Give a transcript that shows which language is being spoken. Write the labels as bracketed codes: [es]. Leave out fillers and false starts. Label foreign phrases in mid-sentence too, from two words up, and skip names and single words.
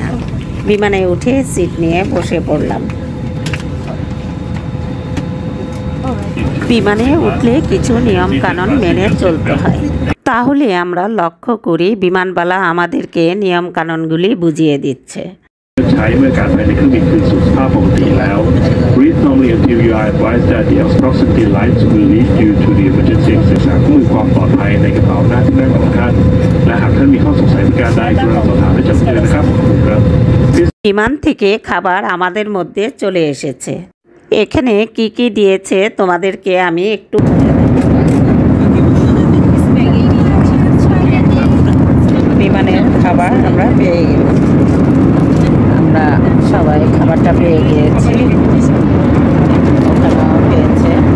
[bn] বিমানে উঠে সিট নিয়ে বসে পড়লাম। বিমানে উঠলে কিছু নিয়ম কানুন মেনে চলতে হয়, তাহলে আমরা লক্ষ্য করি বিমানবালা আমাদেরকে নিয়ম কানুনগুলি বুঝিয়ে দিচ্ছে। [th] ใช้เมื่อการภายในเครื่องบินคืนสู่สภาพปกติแล้ว [en] Breathe normally until you are advised that the proximity lights will lead you to the emergency exit [th] เครื่องมือความปลอดภัยในกระเป๋าหน้าที่นั่งของท่านและหากท่านมีข้อสงสัยประการใดกรุณาสอบถามให้ชัดเจนนะครับครับ [bn] বিমান থেকে খাবার আমাদের মধ্যে চলে এসেছে। এখানে কি কি দিয়েছে তোমাদেরকে আমি একটু বিমানের খাবার আমরা পেয়ে গেলাম। আমরা সবাই খাবারটা পেয়ে গিয়েছি, ওখানেও পেয়েছে।